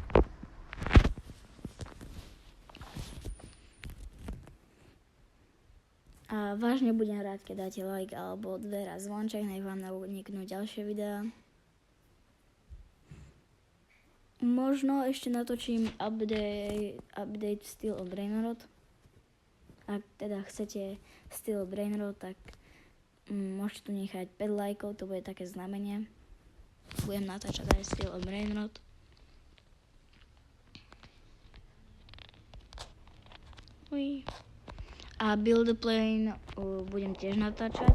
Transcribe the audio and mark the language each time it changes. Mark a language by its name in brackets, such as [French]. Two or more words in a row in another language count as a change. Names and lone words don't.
[Slovak] A vážne budem rád, keď dáte like alebo odber a zvonček, nech vám neuniknú ďalšie videá. Možno ešte natočím update Steel of Brainrot. Ak teda chcete Steel of Brainrot, tak môžete tu nechať 5 lajkov, to bude také znamenie. Budem natáčať aj Steel of Brainrot. A Build a Plane budem tiež natáčať.